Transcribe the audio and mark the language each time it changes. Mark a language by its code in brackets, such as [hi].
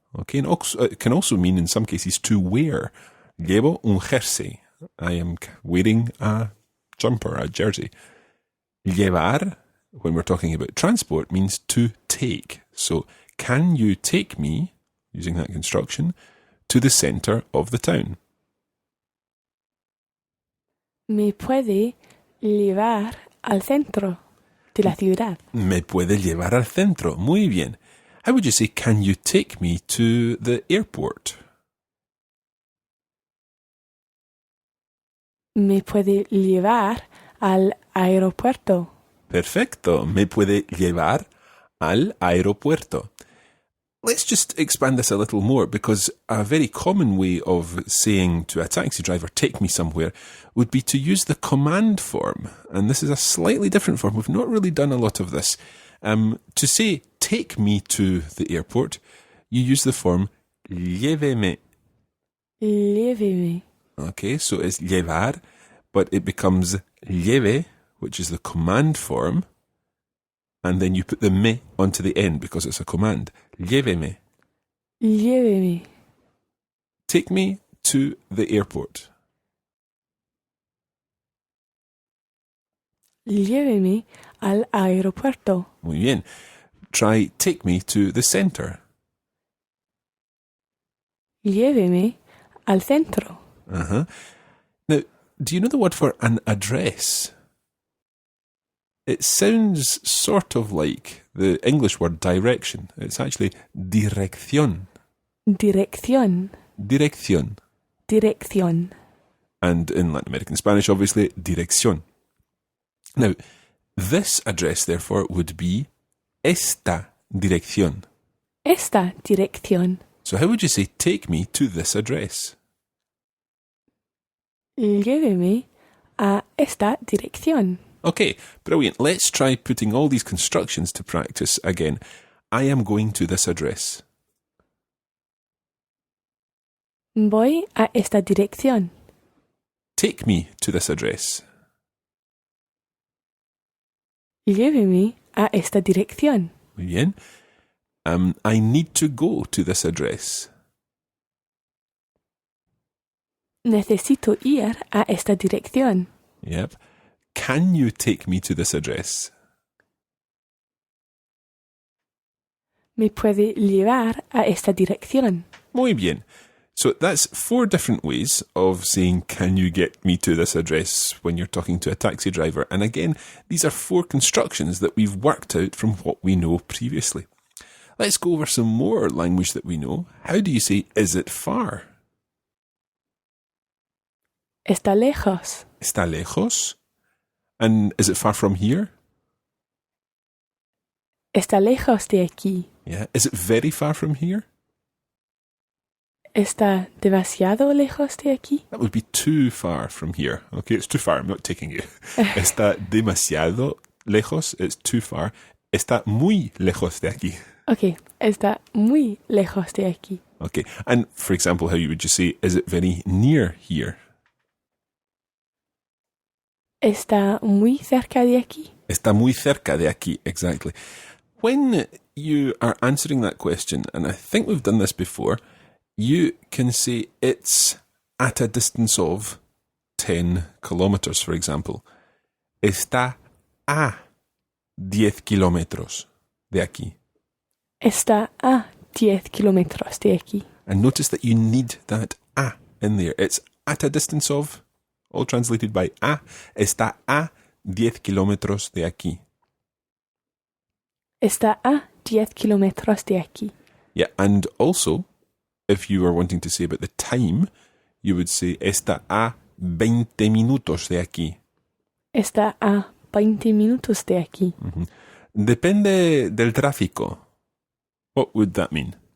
[en] Okay, and also, it can also mean in some cases to wear. [es] Llevo un jersey. [en] I am wearing a jumper, a jersey. Llevar, when we're talking about transport, means to take. So, can you take me, using that construction, to the centre of the town? [es] ¿Me puede llevar al centro de la ciudad? Me puede llevar al centro. Muy bien. [en] How would you say, can you take me to the airport? [es] ¿Me puede llevar al aeropuerto? Perfecto. Me puede llevar al aeropuerto. [en] Let's just expand this a little more, because a very common way of saying to a taxi driver, take me somewhere, would be to use the command form. And this is a slightly different form. We've not really done a lot of this. To say, take me to the airport, you use the form lléveme. [es] Lléveme. [en] Okay, so it's llevar, but it becomes lleve, which is the command form, and then you put the me onto the end because it's a command. [es] Lléveme. Lléveme. [en] Take me to the airport. [es] Lléveme al aeropuerto. Muy bien. [en] Try take me to the centre. [es] Lléveme al centro. Uh-huh. [en] Now, do you know the word for an address? It sounds sort of like the English word direction. It's actually dirección. [es] Dirección. Dirección. Dirección. [en] And in Latin American Spanish, obviously, dirección. Now, this address, therefore, would be [es] esta dirección. Esta dirección. [en] So how would you say, take me to this address? [es] Lléveme a esta dirección. [en] Okay, brilliant. Let's try putting all these constructions to practice again. I am going to this address. [es] Voy a esta dirección. [en] Take me to this address. [es] Lléveme a esta dirección. Muy bien. [en] I need to go to this address. [es] Necesito ir a esta dirección. [en] Yep. Can you take me to this address? [es] ¿Me puede llevar a esta dirección? Muy bien. [en] So that's 4 different ways of saying, can you get me to this address when you're talking to a taxi driver? And again, these are 4 constructions that we've worked out from what we know previously. Let's go over some more language that we know. How do you say, is it far? [es] Está lejos. Está lejos? [en] And is it far from here? [es] Está lejos de aquí. [en] Yeah. Is it very far from here? [es] Está demasiado lejos de aquí. [en] That would be too far from here. Okay, it's too far. I'm not taking you. [es] Está demasiado lejos. [en] It's too far. [es] Está muy lejos de aquí. Ok, está muy lejos de aquí. [en] Okay. And for example, how you would just say, is it very near here? [es] Está muy cerca de aquí. Está muy cerca de aquí. [en] Exactly. When you are answering that question, and I think we've done this before, you can say it's at a distance of 10 kilometers, for example. [es] Está a 10 kilómetros de aquí. Está a 10 kilómetros de aquí. [en] And notice that you need that a in there. It's at a distance of, all translated by a. [es] Está a 10 kilómetros de aquí. Está a 10 kilómetros de aquí. [en] Yeah, and also, if you were wanting to say about the time, you would say, [es] está a 20 minutos de aquí. Está a 20 minutos de aquí. [en] Mm-hmm. [es] Depende del tráfico. [en] What would that mean?